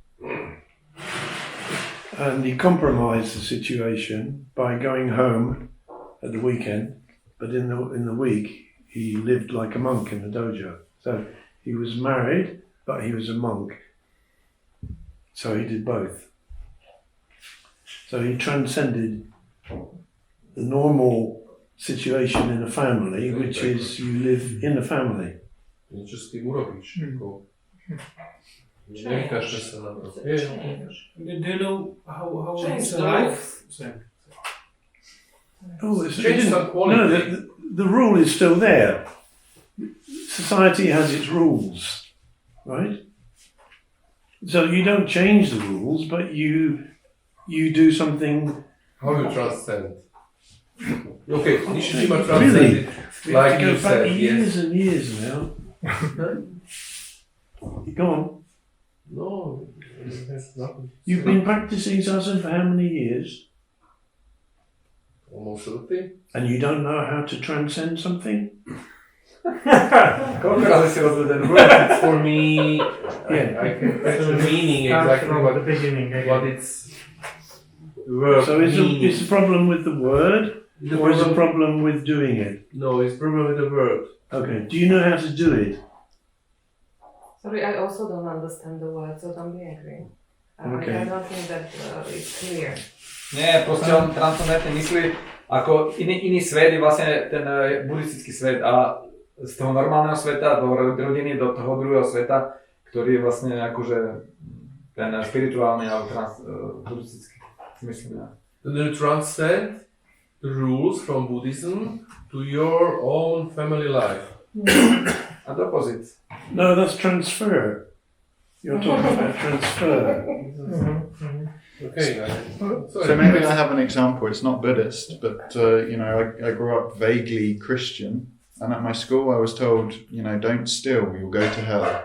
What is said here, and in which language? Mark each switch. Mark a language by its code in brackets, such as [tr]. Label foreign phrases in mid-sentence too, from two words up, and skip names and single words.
[en] And he compromised the situation by going home at the weekend, but in the week he lived like a monk in the dojo. So he was married, but he was a monk. So he did both. So he transcended the normal situation in a family, which is you live in a family. [sk] Niečo s tým urobíš. Ako... Necháš sa na to. [en] Do you know how Change it's the life? Oh, it's, Change some quality. no, the rule is still there. Society has its rules, right? So you don't change the rules, but you do something. How you transcend? Okay, Nishijima Really? transcended, We have like to go you back said, years yes. and years now. Go on. No, it's not. You've been practicing zazen for how many years? Almost 30. And you don't know how to transcend something? [sk] Koľko razy si rozvedel ten [en] For me, Yeah. I can catch the meaning exactly what it's the word So is means. the problem with the word, The or is the problem- problem with doing it? No, it's problem with the word. Okay. Do you know how to do it? Sorry, I also don't understand the word, so don't be angry. Okay. I don't think that it's clear. [sk] Nie, proste on transcendentne myslí, ako iný svet je vlastne ten buddhistický svet a z toho normálneho sveta do rodiny, do toho druhého sveta, ktorý je vlastne akože ten spirituálny alebo buddhistický, si myslím. [en] Then you transcend the rules from Buddhism to your own family life. A the opposite. No, that's transfer. You're talking about transfer. Okay, So maybe I have an example. It's not Buddhist, but I grew up vaguely Christian, and at my school I was told, don't steal, you'll go to hell.